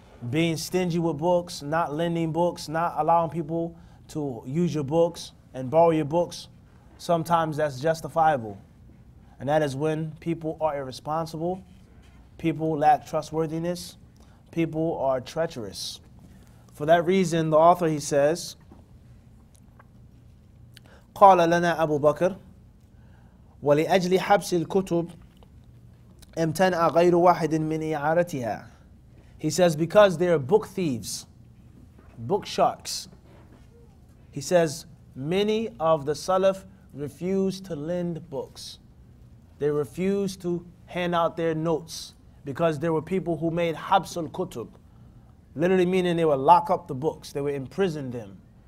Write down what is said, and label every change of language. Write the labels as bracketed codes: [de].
[en] Being stingy with books, not lending books, not allowing people to use your books and borrow your books, sometimes that's justifiable. And that is when people are irresponsible, people lack trustworthiness, people are treacherous. For that reason, the author, he says, [ar] قال لنا أبو بكر ولأجل حبس الكتب امتنع غير واحد من إعارتها. [en] He says, because they are book thieves, book sharks. He says, many of the Salaf refuse to lend books. They refuse to hand out their notes because there were people who made habsul kutub, literally meaning they would lock up the books, they would imprison them.